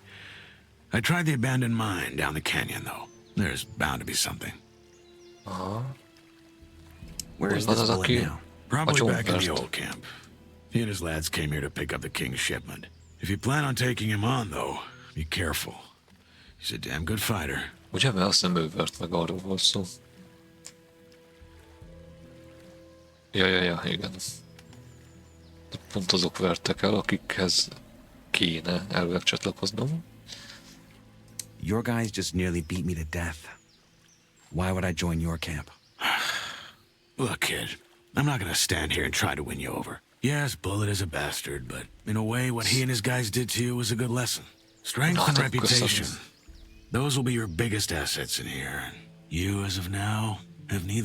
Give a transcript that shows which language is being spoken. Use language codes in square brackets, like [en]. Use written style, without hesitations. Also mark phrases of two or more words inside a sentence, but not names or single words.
[en] I tried the abandoned mine down the canyon, though. There's bound to be something. Where is this bullet now? Probably back in the old camp. He and his lads came here to pick up the king's shipment. If you plan on taking him on, though, be careful. He's a damn good fighter. [hu] Ugye, mert azt nem ő vert meg, arról volt szó. Ja, igen. Pont azok vertek el, akikhez kéne elvileg csatlakoznom. [en] Your guys just nearly beat me to death. Why would I join your camp? Look, kid, I'm not gonna stand here and try to win you over. Yes, Bullet is a bastard, but in a way, what he and his guys did to you was a good lesson. Strength and reputation. Those will be your biggest assets in here, and you, as of now, have neither.